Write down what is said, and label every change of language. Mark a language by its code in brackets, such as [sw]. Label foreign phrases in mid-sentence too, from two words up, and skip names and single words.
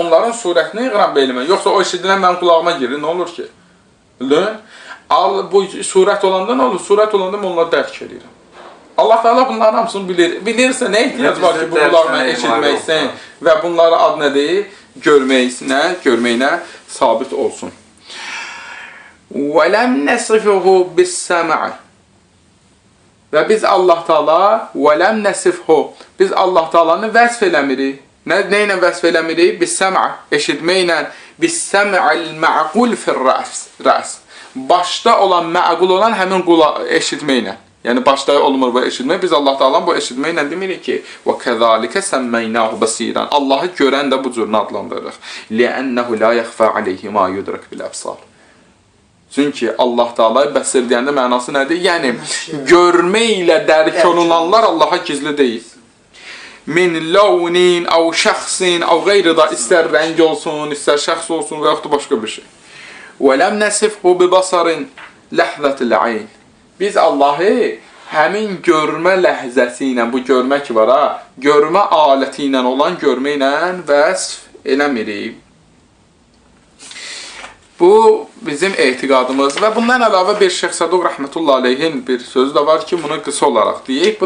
[az] Onların surətini yığıram belimə. Yoxsa o eşidilən mənim qulağıma girir, nə olur ki? Bildin? Bu surət olanda nə olur? Surət olanda mən onları dərk edirəm. Allah Teala bunların hamısını bilir. Bilirsə nə ehtiyac var ki, bu qulağına eşitməksən və bunlara ad nə deyil? Görməyinə sabit olsun. [ar] وَلَمْ نَصِفُهُ بِالسَّمْعِ. [az] Və biz Allah Teala [ar] وَلَمْ نَصِفُهُ, [az] biz Allah Teala'nı vəsf eləmirik. Nə ilə vəsf eləmirik? بِالسَّمْعِ, eşitməklə. [ar] بِالسَّمْعِ الْمَعْقُلْ فِي الرَّأْسِ. [az] Başda olan, məqul olan həmin eşitməklə. Yəni başda olmur bu eşitmək. Biz Allah Teala'nın bu eşitməklə demirik ki, [ar] وَكَذَٰلِكَ سَمَّيْنَاهُ بَصِيرًا. [az] Allahı görən də bu cür adlandırırıq. [ar] لِأَنَّهُ لَا يَخْفَى عَلَيْهِ مَا يُدْرَكْ بِالْأَبْصَارِ. [az] Çünki Allah Teala bəsir deyəndə mənası nədir? Yəni görməklə dərk olunanlar Allaha gizli deyil. [ar] من لون أو شخص أو غير [az] da, istər rəng olsun, istər şəxs olsun və yaxud da başqa bir şey. [ar] وَلَمْ نَسِفْهُ بِبَصَرٍ لَحْذَةِ الْعَيْنِ. [az] Biz Allahı həmin görmə ləhzəsi ilə, bu görmə ki var ha, görmə aləti ilə olan görməklə vəsf eləmirik. Bu bizim etiqadımız və bundan əlavə bir Şeyx Saduq [ar] رحمة الله عليه [az] bir sözü də var ki, bunu qısa olaraq deyək.